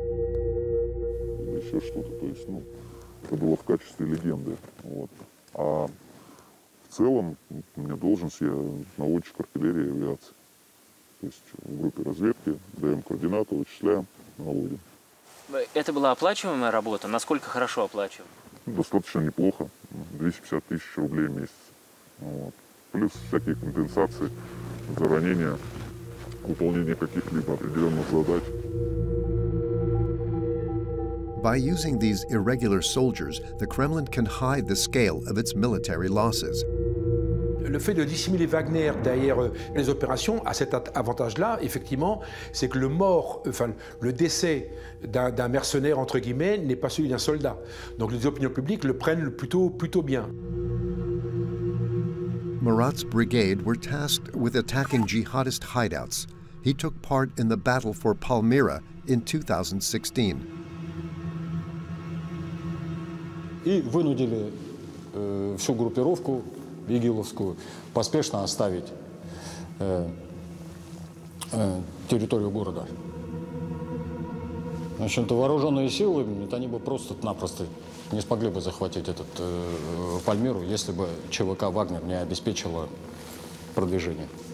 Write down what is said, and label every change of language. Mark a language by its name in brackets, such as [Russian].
[Russian] Еще что-то, то есть, это было в качестве легенды. Вот. А в целом, у меня должность, я наводчик артиллерии и авиации. То есть в группе разведки даем координаты, вычисляем, наводим. Это была оплачиваемая работа? Насколько хорошо оплачиваемая? Достаточно неплохо, 250 тысяч рублей в месяц. Вот. Плюс всякие компенсации за ранения, выполнение каких-либо определенных задач. [English] By using these irregular soldiers, the Kremlin can hide the scale of its military losses. [French] Le fait de dissimuler Wagner derrière les opérations a cet avantage-là, effectivement, c'est que le décès d'un mercenaire, entre guillemets, n'est pas celui d'un soldat. Donc les opinions publiques le prennent plutôt bien. [English] Murat's brigade were tasked with attacking jihadist hideouts. He took part in the battle for Palmyra in 2016. [Russian] И вынудили всю группировку игиловскую поспешно оставить территорию города. Значит, вооруженные силы, они бы просто-напросто не смогли бы захватить этот Пальмиру, если бы ЧВК «Вагнер» не обеспечила продвижение.